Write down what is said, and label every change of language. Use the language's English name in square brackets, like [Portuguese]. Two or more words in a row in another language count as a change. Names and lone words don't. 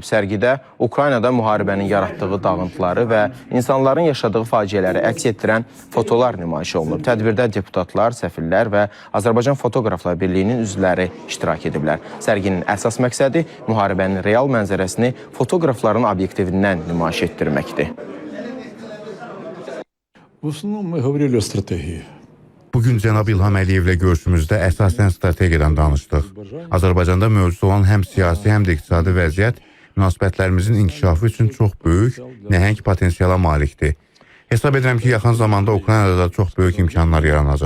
[Azerbaijani] Sərgidə Ukraynada müharibənin yaratdığı dağıntıları və insanların yaşadığı faciələri əks etdirən fotolar nümayiş olunub. Tədbirdə deputatlar, səfirlər və Azərbaycan Fotoqraflar Birliyinin üzvləri iştirak ediblər. Sərginin əsas məqsədi müharibənin real mənzərəsini fotoqrafların obyektivindən nümayiş etdirməkdir. [Russian] В основном мы говорили о стратегии. [Azerbaijani] Bugün cənab İlham Əliyevlə görüşümüzdə əsasən strategiyadan danışdıq. Azərbaycanda mövcud olan həm siyasi, həm də iqtisadi vəziyyət münasibətlərimizin inkişafı üçün çox böyük, nəhəng potensiala malikdir. Hesab edirəm ki, yaxın zamanda Ukraynada da çox böyük imkanlar yaranacaq.